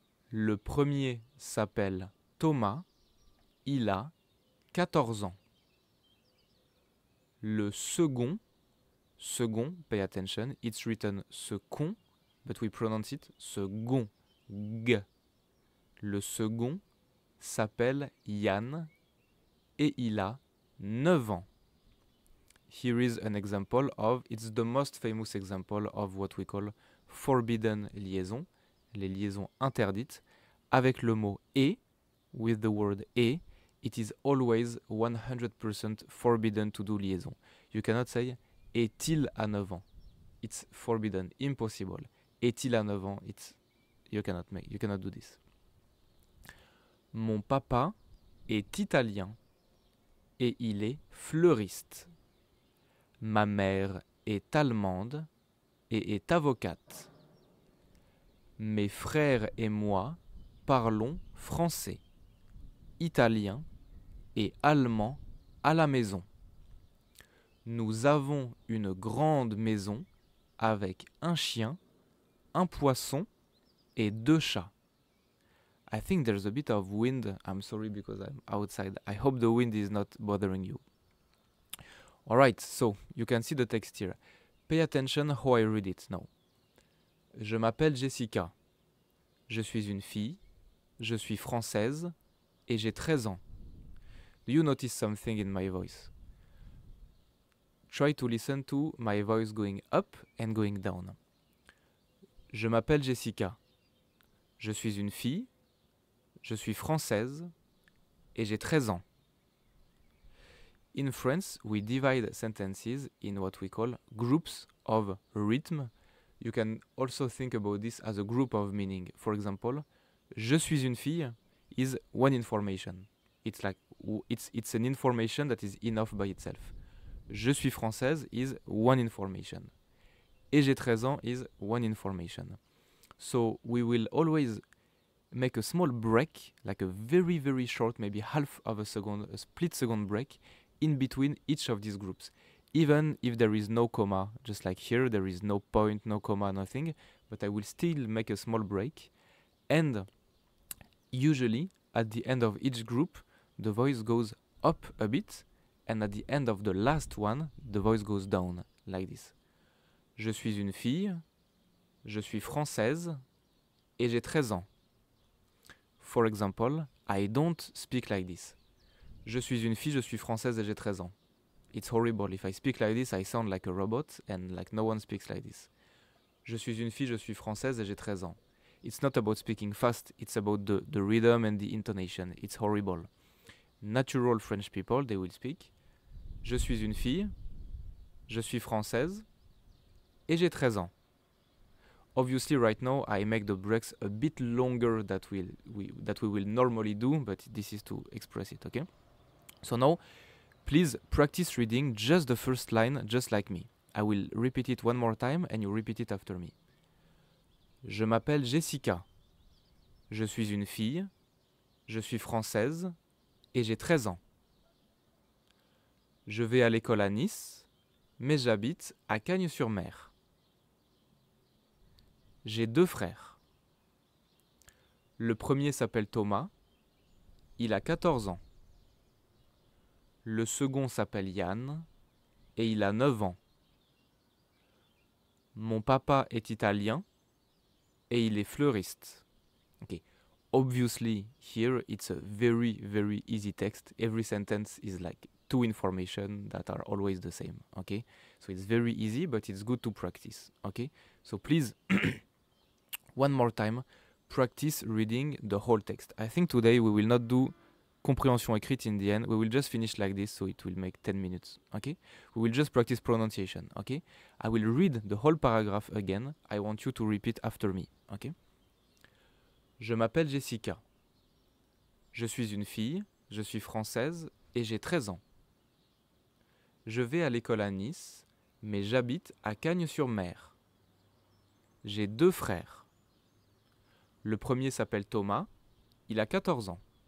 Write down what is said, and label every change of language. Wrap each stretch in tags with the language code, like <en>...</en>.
<fr>Le premier s'appelle Thomas, il a 14 ans. Le second,</fr> <en>pay attention, it's written second, but we pronounce it second, g.</en> <fr>Le second s'appelle Yann et il a 9 ans.</fr> <en>Here is an example of, it's the most famous example of what we call forbidden liaison,</en> <fr>les liaisons interdites, avec le mot et,</fr> <en>with the word et, it is always 100% forbidden to do liaison. You cannot say</en> <fr>est-il à 9 ans.</fr> <en>It's forbidden, impossible.</en> <fr>Est-il à 9 ans,</fr> <en>you cannot do this.</en> <fr>Mon papa est italien et il est fleuriste. Ma mère est allemande et est avocate. Mes frères et moi parlons français, italien et allemand à la maison. Nous avons une grande maison avec un chien, un poisson et 2 chats.</fr> <en>I think there's a bit of wind. I'm sorry because I'm outside. I hope the wind is not bothering you. Alright, so you can see the text here. Pay attention how I read it now.</en> <fr>Je m'appelle Jessica. Je suis une fille. Je suis française. Et j'ai 13 ans.</fr> <en>Do you notice something in my voice? Try to listen to my voice going up and going down.</en> <fr>Je m'appelle Jessica. Je suis une fille. Je suis française. Et j'ai 13 ans.</fr> <en>In France, we divide sentences in what we call groups of rhythm. You can also think about this as a group of meaning. For example,</en> <fr>je suis une fille</fr> <en>is one information. It's like it's an information that is enough by itself.</en> <fr>Je suis française</fr> <en>is one information.</en> <fr>Et j'ai 13 ans</fr> <en>is one information. So we will always make a small break, like a very, very short, maybe half of a second, a split second break in between each of these groups. Even if there is no comma, just like here, there is no point, no comma, nothing, but I will still make a small break. And usually, at the end of each group, the voice goes up a bit, and at the end of the last one, the voice goes down, like this.</en> <fr>Je suis une fille, je suis française, et j'ai 13 ans.</fr> <en>For example, I don't speak like this.</en> <fr>Je suis une fille, je suis française et j'ai 13 ans.</fr> <en>It's horrible. If I speak like this, I sound like a robot and like no one speaks like this.</en> <fr>Je suis une fille, je suis française et j'ai 13 ans.</fr> <en>It's not about speaking fast, it's about the rhythm and the intonation. It's horrible. Natural French people, they will speak.</en> <fr>Je suis une fille, je suis française et j'ai 13 ans.</fr> <en>Obviously, right now, I make the breaks a bit longer that we will normally do, but this is to express it, okay? So now, please practice reading just the first line, just like me. I will repeat it one more time and you repeat it after me.</en> <fr>Je m'appelle Jessica. Je suis une fille. Je suis française. Et j'ai 13 ans. Je vais à l'école à Nice, mais j'habite à Cagnes-sur-Mer. J'ai 2 frères. Le premier s'appelle Thomas. Il a 14 ans. Le second s'appelle Yann et il a 9 ans. Mon papa est italien et il est fleuriste.</fr> <en>Okay. Obviously, here it's a very, very easy text. Every sentence is like 2 information that are always the same. Okay, so it's very easy, but it's good to practice. Okay, so please, one more time, practice reading the whole text. I think today we will not do</en> <fr>compréhension écrite</fr> <en>in the end. We will just finish like this, so it will make 10 minutes, okay? We will just practice pronunciation, okay? I will read the whole paragraph again. I want you to repeat after me, okay?</en> <fr>Je m'appelle Jessica. Je suis une fille, je suis française et j'ai 13 ans. Je vais à l'école à Nice, mais j'habite à Cagnes-sur-Mer. J'ai 2 frères. Le premier s'appelle Thomas, il a 14 ans.</fr>